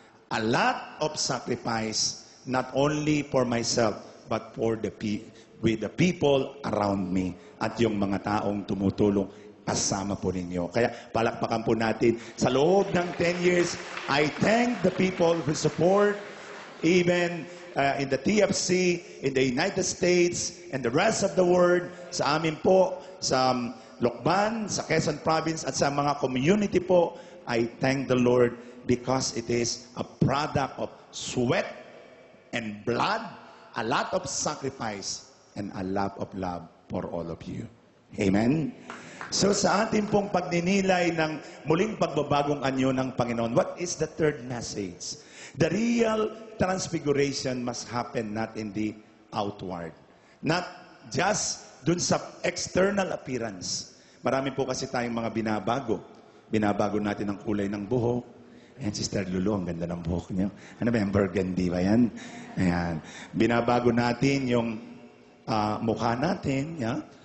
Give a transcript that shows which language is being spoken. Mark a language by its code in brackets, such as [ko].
[en] A lot of sacrifice, not only for myself, but for with the people around me. [tl] At yung mga taong tumutulong, kasama po ninyo. Kaya palakpakan po natin. Sa loob ng [en] 10 years, I thank the people who support, even in the TFC, in the United States, and the rest of the world, [tl] sa amin po, sa Lokban, sa Quezon Province, at sa mga community po, [en] I thank the Lord because it is a product of sweat and blood, a lot of sacrifice, and a lot of love for all of you. Amen? [tl] So sa ating pong pagninilay ng muling pagbabagong anyo ng Panginoon, [en] what is the third message? The real transfiguration must happen not in the outward. Not just [tl] dun sa [en] external appearance. [tl] Marami po kasi tayong mga binabago. Binabago natin ang kulay ng buhok. Ayan, Sister Lulu, ang ganda ng buhok niyo. Ano ba yan? Burgundy ba yan? Ayan. Binabago natin yung mukha natin. [en] Yeah?